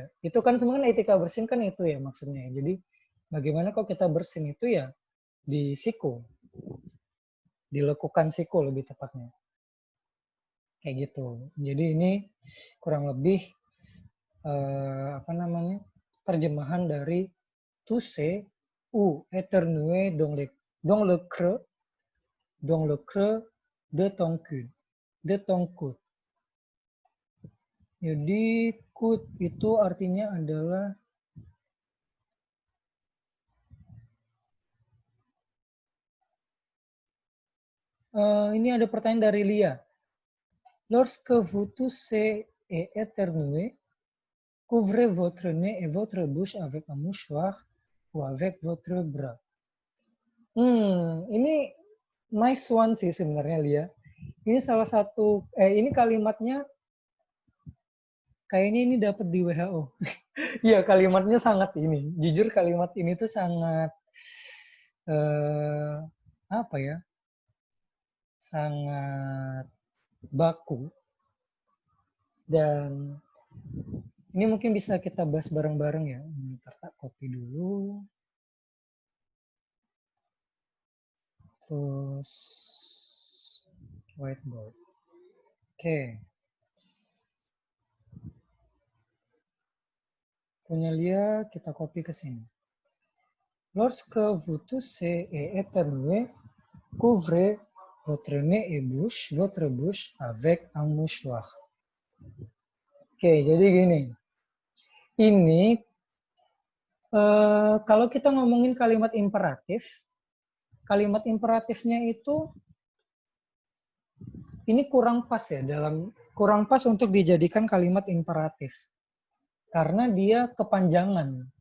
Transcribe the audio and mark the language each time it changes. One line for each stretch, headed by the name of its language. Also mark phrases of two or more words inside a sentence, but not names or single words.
Indonesian: Itu kan sebenarnya etika bersin kan itu ya maksudnya. Jadi bagaimana kalau kita bersin itu ya di siku. Di lekukan siku lebih tepatnya. Kayak gitu. Jadi ini kurang lebih terjemahan dari
French: tousser ou éternuer dans le creux de ton coude.
Indonesian: Jadi coude itu artinya adalah ini ada pertanyaan dari Lia.
French: Lorsque vous toussez et éternuez, couvrez votre nez et votre bouche avec un mouchoir ou avec votre bras.
Indonesian: Ini
English: nice one
Indonesian: sih sebenarnya Lia. Ini salah satu, ini kalimatnya kayaknya ini dapat di WHO. Iya, kalimatnya sangat ini. Jujur kalimat ini tuh sangat apa ya? Sangat baku. Dan ini mungkin bisa kita bahas bareng-bareng ya. Ntar tak copy dulu. Terus whiteboard. Oke. Punya Lia, kita copy ke sini.
French: Lorsque vous toussez et éternuez, couvrez votre nez et votre bouche avec un mouchoir.
Indonesian: Oke, jadi gini. Ini kalau kita ngomongin kalimat imperatifnya itu ini kurang pas ya kurang pas untuk dijadikan kalimat imperatif karena dia kepanjangan.